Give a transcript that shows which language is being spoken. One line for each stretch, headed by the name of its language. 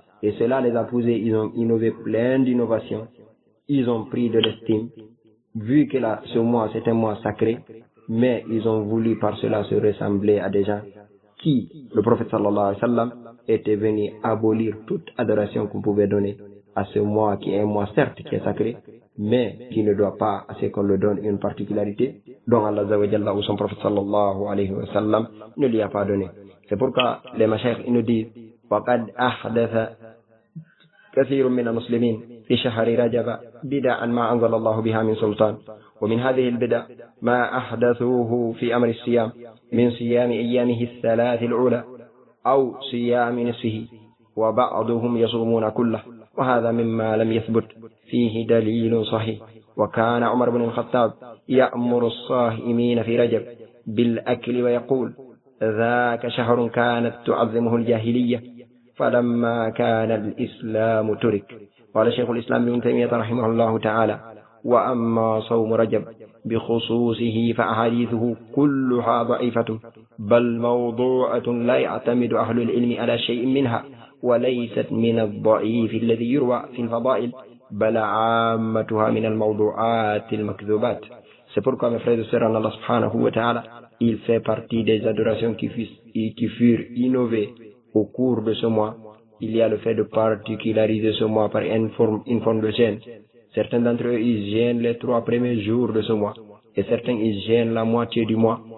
French: Et cela les a poussés, ils ont innové plein d'innovations, ils ont pris de l'estime, vu que là, ce mois c'est un mois sacré, mais ils ont voulu par cela se ressembler à des gens qui, le prophète sallallahu alayhi wa sallam, était venu abolir toute adoration qu'on pouvait donner à ce mois qui est un mois certes qui est sacré, mais qui ne doit pas à ce qu'on le donne une particularité dont Allah Azzawajalla ou son prophète sallallahu alayhi wa sallam ne lui a pas donné. C'est pourquoi les mashaykh ils nous disent
Arabic: وَقَدْ أَحْدَثَ كَثِيرٌ مِنَ الْمُسْلِمِينَ فِي شَهَرِ رَجَبَ بِدَعًا مَا أَنْزَلَ اللَّهُ بِهَا مِنْ سُلْطَانٍ وَمِنْ هَذِهِ الْبِدَعْ مَا أَحْدَثُوهُ فِي أَمْرِ الصِّيَامِ مِنْ صِيَامِ أَيَّامِهِ الثَّلَاثِ الْأُولَى أَوْ صِيَامِ نِصْفِهِ وَبَعْضُهُمْ يَصُومُونَ كُلَّهُ وهذا مما لم يثبت فيه دليل صحيح. وكان عمر بن الخطاب يأمر الصائمين في رجب بالأكل ويقول ذاك شهر كانت تعظمه الجاهلية فلما كان الإسلام ترك. قال شيخ الإسلام ابن تيمية رحمه الله تعالى وأما صوم رجب بخصوصه فأحاديثه كلها ضعيفة بل موضوعة لا يعتمد أهل العلم على شيء منها وليست من الضعيف الذي يروى في الفضائل بل عامتها من الموضوعات المكذوبات.
French: C'est pourquoi mes frères et sœurs en Allah subhanahu wa ta'ala, il fait partie des adorations qui furent innovées au cours de ce mois. Il y a le fait de particulariser ce mois par une forme de jeûne. Certains d'entre eux, ils jeûnent les trois premiers jours de ce mois. Et certains, ils jeûnent la moitié du mois.